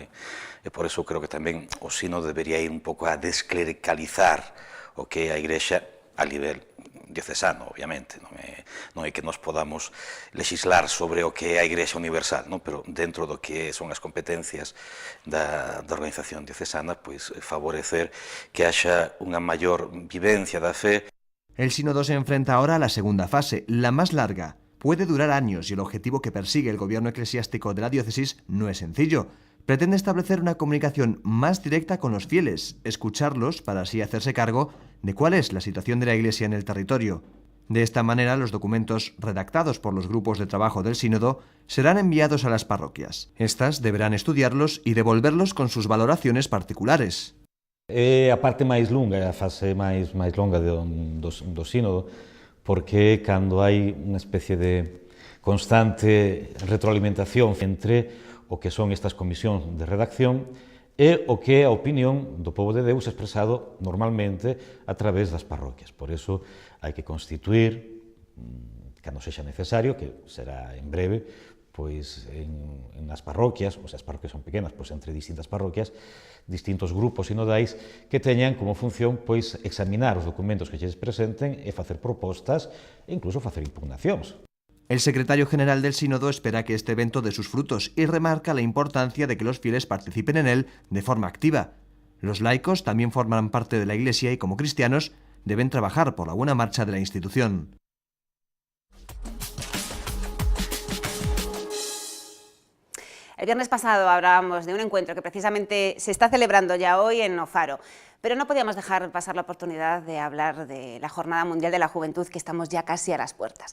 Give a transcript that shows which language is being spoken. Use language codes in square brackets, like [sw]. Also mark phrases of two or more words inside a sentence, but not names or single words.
[gl] E por eso creo que tamén o sino debería ir un pouco a desclericalizar o que é a Igrexa a nivel diocesano, obviamente. Non é que nos podamos legislar sobre o que é a Igrexa universal, non? Pero dentro do que son as competencias da organización diocesana, pois favorecer que haxa unha maior vivencia da fe. [es] El sínodo se enfrenta ahora a la segunda fase, la más larga. Puede durar años y el objetivo que persigue el gobierno eclesiástico de la diócesis no es sencillo. Pretende establecer una comunicación más directa con los fieles, escucharlos para así hacerse cargo de cuál es la situación de la Iglesia en el territorio. De esta manera, los documentos redactados por los grupos de trabajo del sínodo serán enviados a las parroquias. Estas deberán estudiarlos y devolverlos con sus valoraciones particulares. [gl] É a parte máis longa, a fase máis longa do sínodo, porque cando hai unha especie de constante retroalimentación entre o que son estas comisións de redacción e o que é a opinión do povo de Deus expresado normalmente a través das parroquias. Por iso hai que constituir, cando sexa necesario, que será en breve, pois en as parroquias, ou se as parroquias son pequenas, pois entre distintas parroquias, distintos grupos sinodais que teñan como función pois examinar os documentos que lles presenten e facer propostas e incluso facer impugnacións. [es] El secretario general del sínodo espera que este evento dé sus frutos y remarca la importancia de que los fieles participen en él de forma activa. Los laicos también forman parte de la Iglesia y como cristianos deben trabajar por la buena marcha de la institución. El viernes pasado hablábamos de un encuentro que precisamente se está celebrando ya hoy en Ofaro, pero no podíamos dejar pasar la oportunidad de hablar de la Jornada Mundial de la Juventud, que estamos ya casi a las puertas.